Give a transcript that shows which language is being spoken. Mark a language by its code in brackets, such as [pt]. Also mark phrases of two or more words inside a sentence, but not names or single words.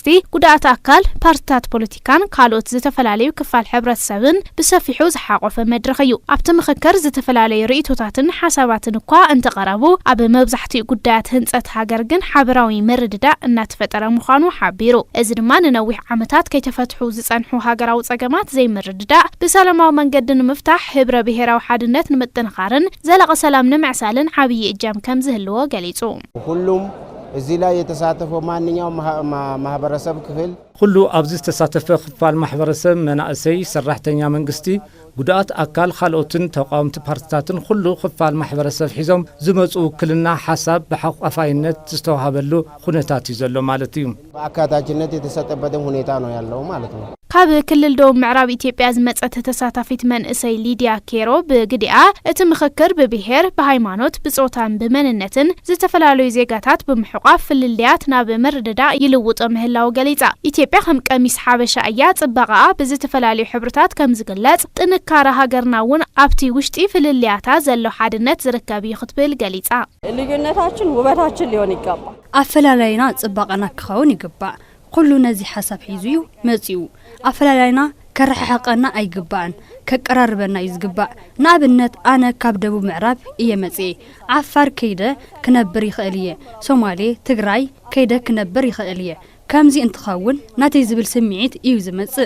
[ti] ጉዳት አካል ፓርቲታት ፖለቲካን ካልኦት ዝተፈላልዩ ክፋል ሕብረተሰብን ብሰፊሑ ዝሓቆፈ መድረኽ እዩ ኣብቲ ምክክር ዝተፈላልዩ ርእይቶታትን ሓሳባትን እኳ እንተቀረቡ ኣብ መብዛሕትኡ ጉዳያት ህንጸት ሃገር ግን ሓበራዊ ምርድዳእ እናተፈጠረ ምዃኑ ሓቢሩ እዚ ድማ ንነዊሕ ዓመታት ከይተፈትሑ ዝጸንሑ ሃገራዊ ጸገማት ዘይምርድዳእ ብሰላማዊ መንገዲ ንምፍታሕ ሕብረ ብሔራዊ ሓድነት ንምጥንኻርን ዘላቀ ሰላም ንምዕሳልን ዓብይ እጃም ከም ዝህልዎ ገሊጹ [am] ሁሉም እዚ ላይ የተሳተፈው ማንኛውም ማህበረሰብ ክፍል [ti] ሁሉ ኣብዚ ተሳተፈ ክፋል ማህበረሰብ መናእሰይ ሰራሕተኛ መንግስቲ ጉዳት አካል ካልኦትን ተቃውምቲ ፓርቲታትን ሁሉ ክፋል ማህበረሰብ ሒዞም ዝመጹ ውክልና ሐሳብ በሐቋፋይነት ዝተዋሃበሉ ሁኔታት ይዘሎ ማለት እዩ [am] በአካታችነት የተሰጠበት ሁኔታ ነው ያለው ማለት ነው [ti] ካብ ክልል ደቡብ ምዕራብ ኢትዮጵያ ዝመጸት ተሳታፊት መንእሰይ ሊድያ ኬሮ ብግዲኣ እቲ ምክክር ብብሔር ብሃይማኖት ብጾታን ብመንነትን ዝተፈላልዩ ዜጋታት ብምሕቋፍ ፍልልያት ናብ ምርድዳእ ይልውጥ ምህላው ገሊጻ ኢትዮጵያ ከም ቀሚስ ሓበሻ እያ ጽባቐኣ ብዝተፈላልዩ ሕብርታት ከም ዝግለጽ ጥንካረ ሃገርና እውን ኣብቲ ውሽጢ ፍልልያታ ዘሎ ሓድነት ዝርከብ ይኽትብል ገሊጻ [am] ልዩነታችን ውበታችን ሊሆን ይገባል [ti] አፈላላይና ጽባቐና ክኸውን ይግባእ ኩሉ ነዚ ሓሳብ ሒዙ መጽኡ አፈላላይና ከረሓቀና አይግባን ከቀራርበና ይዝግባእ ንኣብነት ኣነ ካብ ደቡብ ምዕራብ እየመጽ ዓፋር ከይደ ክነብር ይኽእልየ ሶማሌ ትግራይ ከይደ ክነብር ይኽእልየ ከምዚ እንትኸውን ናተይ ዝብል ስምዒት እዩ ዝመጽእ